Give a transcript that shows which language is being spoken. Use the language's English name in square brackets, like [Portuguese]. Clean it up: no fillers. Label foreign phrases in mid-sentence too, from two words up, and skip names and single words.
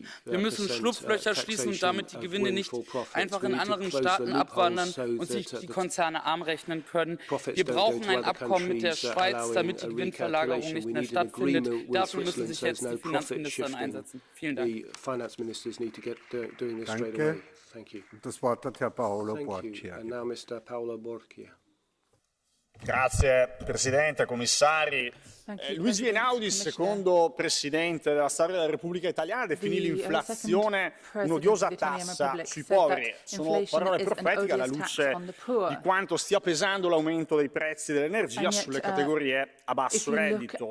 [German] Wir müssen Schlupflöcher schließen und damit die Gewinne nicht einfach in anderen Staaten abwandern und sich die Konzerne arm rechnen können. Wir brauchen ein Abkommen mit der Schweiz, damit die Gewinnverlagerung nicht mehr stattfindet. Dafür müssen sich jetzt die Finanzminister einsetzen. Vielen Dank. Danke. Das Wort hat Herr Paolo Borgia. [Italian] Grazie Presidente, Commissari. Luigi Einaudi, secondo Presidente della storia della Repubblica Italiana, definì l'inflazione un'odiosa tassa sui poveri. Sono parole profetiche alla luce di quanto stia pesando l'aumento dei prezzi dell'energia sulle categorie a basso reddito.